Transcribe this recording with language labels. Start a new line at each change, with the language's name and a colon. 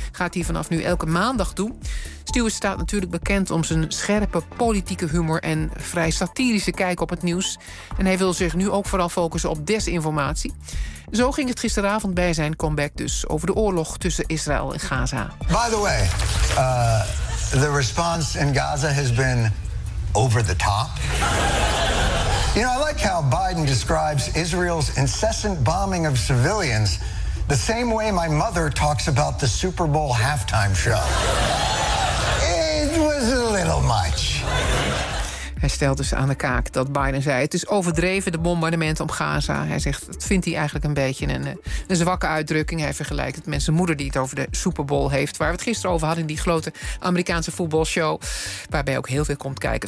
Dutch: Gaat hij vanaf nu elke maandag doen. Stewart staat natuurlijk bekend om zijn scherpe politieke humor en vrij satirische kijk op het nieuws. En hij wil zich nu ook vooral focussen op desinformatie. Zo ging het gisteravond bij zijn comeback dus over de oorlog tussen Israël en Gaza.
English: By the way, the response in Gaza has been over the top. You know, I like how Biden describes Israel's incessant bombing of civilians the same way my mother talks about the Super Bowl halftime show. It was a little much.
Dutch: Hij stelt dus aan de kaak dat Biden zei, het is overdreven, de bombardement op Gaza. Hij zegt, dat vindt hij eigenlijk een beetje een zwakke uitdrukking. Hij vergelijkt het met zijn moeder die het over de Super Bowl heeft, waar we het gisteren over hadden in die grote Amerikaanse voetbalshow, waarbij ook heel veel komt kijken.